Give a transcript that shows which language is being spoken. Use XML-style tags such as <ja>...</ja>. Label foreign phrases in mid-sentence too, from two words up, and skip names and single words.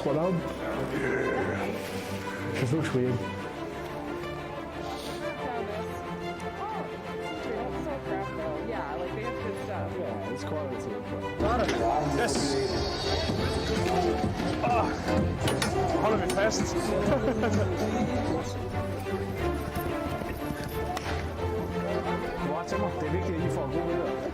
<en>What up? Yeah. This looks weird. Yeah, like they have good stuff. Yeah, it's quality. Yes. Hold me fast.</en> <da>Til mig. Det er vigtigt, at I får gode billeder.</da>